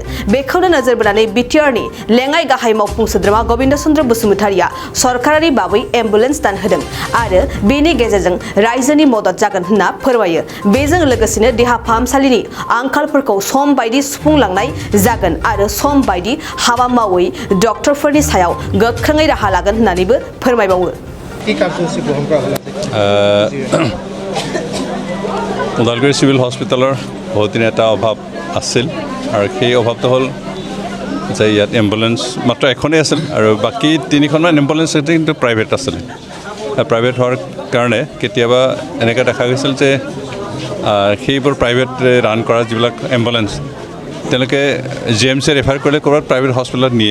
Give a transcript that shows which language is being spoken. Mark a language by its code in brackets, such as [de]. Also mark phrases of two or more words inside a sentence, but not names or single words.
[brx] बेखौनो नोजोर बोनानै बिटिआरनि लेङाइ गाहाय मावफुं सोद्रोमा गबिन्द चन्द्र बसुमतारिया सरकारि बाबै एम्बुलेन्स दान होदों आरो बेनि गेजेरजों रायजोनि मदद जागोन होनना फोरमायो। बेजों लोगोसेनो देहा फाहामसालिनि आंखालफोरखौ सम बायदि सुफुंलांनाय जागोन आरो सम बायदि हाबा मावै डक्टरफोरनि सायाव गोख्रोङै राहा लागोन होननानैबो फोरमायबावो। [as] ওদালগুৰি চিভিল হস্পিটেলৰ বহুদিন এটা অভাৱ আছিল আৰু সেই অভাৱটো হ'ল যে ইয়াত এম্বুলেন্স মাত্ৰ এখনেই আছিল আৰু বাকী তিনিখনমান এম্বুলেন্স কিন্তু প্ৰাইভেট আছিল। প্ৰাইভেট হোৱাৰ কাৰণে কেতিয়াবা এনেকৈ দেখা গৈছিল যে সেইবোৰ প্ৰাইভেট ৰান কৰা যিবিলাক এম্বুলেন্স তেওঁলোকে GMC ৰেফাৰ কৰিলে ক'ৰবাত প্ৰাইভেট হস্পিটেলত নিয়ে।